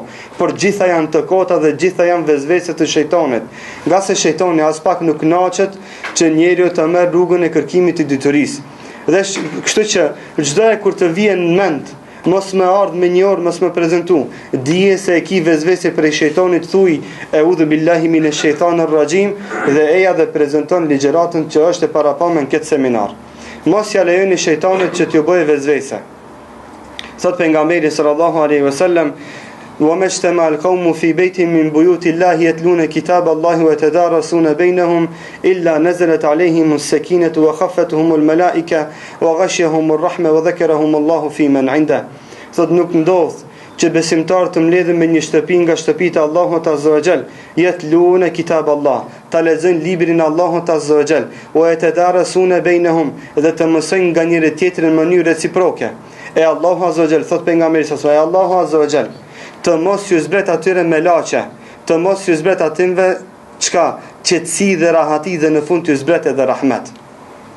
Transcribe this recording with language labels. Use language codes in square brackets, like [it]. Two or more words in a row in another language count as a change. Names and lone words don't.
[sq] Por gjitha janë të kota dhe gjitha janë vezvese të shejtanit. Nga se shejtani as pak nuk kënaqet që njeriu të merr rrugën e kërkimit të diturisë. Dhe kështu që çdo kur të vjen në mend mos më ardh me një orë, mos më prezantu. Dije se e ki vezvese prej shejtanit, thuj [ar] أعوذ بالله من الشيطان الرجيم [sq] dhe eja dhe prezanton ligjëratën që është e parapamë në këtë seminar. Mos ja lejoni shejtanit që t'ju bëjë vezvese. Thot pejgamberi [ar] صلى الله عليه وسلم, وَمَا اجْتَمَعَ الْقَوْمُ فِي بَيْتٍ مِّن بُيُوتِ اللَّهِ يَتْلُونَ كِتَابَ اللَّهِ وَيَتَدَارَسُونَ بَيْنَهُمْ إِلَّا نَزَلَتْ عَلَيْهِمُ السَّكِينَةُ وَخَفَّتْهُمُ الْمَلَائِكَةُ وَغَشِيَهُمُ الرَّحْمَةُ وَذَكَرَهُمُ اللَّهُ فِي مَنْ عِندَهُ. [sq] Thot nuk ndodh që besimtarët të mbledhen me një shtëpi nga shtëpitë e Allahut [ar] عز وجل, يتلون كتاب الله, [sq] ta lexojnë librin e Allahut [ar] عز وجل, ويتدارسون بينهم, [sq] dhe të mësojnë nga njëri tjetri në mënyrë reciproke. E Allahu [ar] عز وجل, [sq] thot pejgamberi [ar] صلى الله عليه وسلم, [sq] Allahu [ar] عز وجل [sq] të mos ju zbret atyre me laçe, të mos ju zbret atyre çka qetësi dhe rahati dhe në fund ju zbret edhe rahmet.